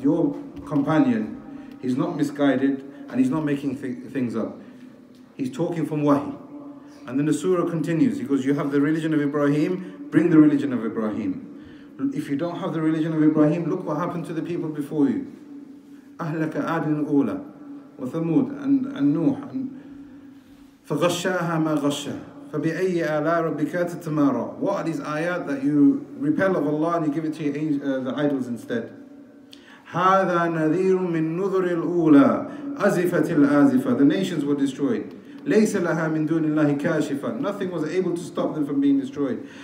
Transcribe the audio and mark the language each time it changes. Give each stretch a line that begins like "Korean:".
English: Your companion, he's not misguided and he's not making things up. He's talking from wahi. And then the surah continues. He goes, you have the religion of Ibrahim, bring the religion of Ibrahim. If you don't have the religion of Ibrahim, look what happened to the people before you.
Arabic: أَهْلَكَ عَادٍ أُولَى وَثَمُودَ
English: and Nuh and
Arabic: فَغَشَّاهَا مَا غَشَّى فَبِأَيِّ آلَاءِ رَبِّكَ تَتَمَارَى.
English: What are these ayat that you repel of Allah and you give it to the idols instead?
Arabic: هَذَا نَذِيرٌ مِّن نُذُرِ الْأُولَى أَزِفَتِ الْآزِفَةِ.
English: The nations were destroyed.
Arabic: لَيْسَ لَهَا مِن دُونِ اللَّهِ كَاشِفًا.
English: Nothing was able to stop them from being destroyed.